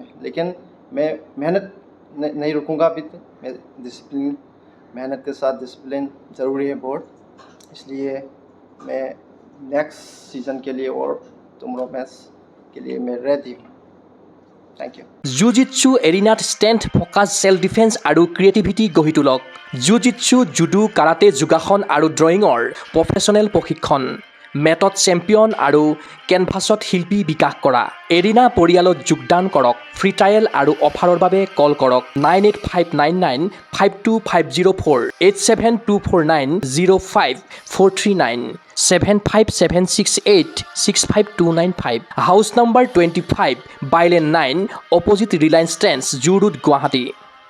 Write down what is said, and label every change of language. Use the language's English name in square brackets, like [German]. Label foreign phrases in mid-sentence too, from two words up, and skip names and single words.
[Hindi] लेकिन मैं मेहनत नहीं रुकूंगा अभी तक, मैं डिसिप्लिन, मेहनत के साथ डिसिप्लिन ज़रूरी है बहुत, इसलिए मैं [English] next season [Hindi] के लिए और [English] tomorrow match [Hindi] के लिए मैं रेडी हूँ। [English] Thank you. [Assamese] জুজিটছু এৰিনাত [English] strength focus self defence [Assamese] আৰু ক্ৰিয়েটিভিটি গঢ়ি তোলক। জুজিটছু, জুডো, কাৰাটে, যোগাসন আৰু ড্ৰয়িঙৰ প্ৰফেচনেল প্ৰশিক্ষণ, মেটত চেম্পিয়ন আৰু কেনভাছত শিল্পী বিকাশ কৰা। এৰিনা পৰিয়ালত যোগদান কৰক। [English] free trial [Assamese] আৰু অফাৰৰ বাবে কল কৰক 9859952504 8724905439 757686529 [English] house number [Assamese] 25 বাইলেন 9 অপজিট ৰিলায়েন্স ট্ৰেন্ডছ জু ৰোড গুৱাহাটী।